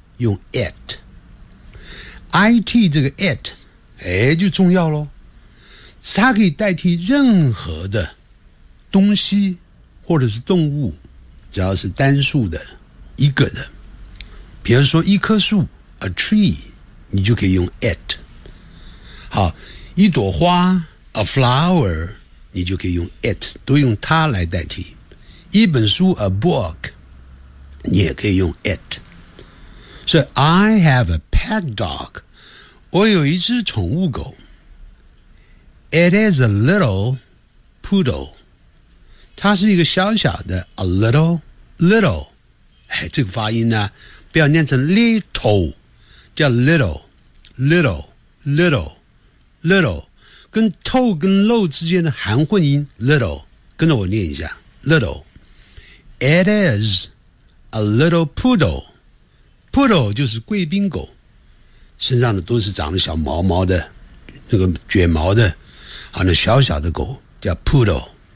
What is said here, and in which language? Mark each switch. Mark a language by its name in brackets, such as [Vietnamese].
[Chinese] 用 it 这个 it， 哎，就重要咯，它可以代替任何的东西或者是动物，只要是单数的一个的，比如说一棵树 a tree， 你就可以用 at。好，一朵花 a flower， 你就可以用 it， 都用它来代替。一本书 a book， 你也可以用 it。所以 [English] I have a pet dog， [Chinese] 我有一只宠物狗。 [English] It is a little poodle， [Chinese] 它是一个小小的 a little little。哎，这个发音呢不要念成 little， 叫 little little little little， 跟 toe 跟 low 之间的含混音 little， 跟着我念一下 little。 [English] It is a little poodle， [Chinese] poodle 就是贵宾狗，身上的都是长得小毛毛的，那个卷毛的，好，那小小的狗叫 poodle。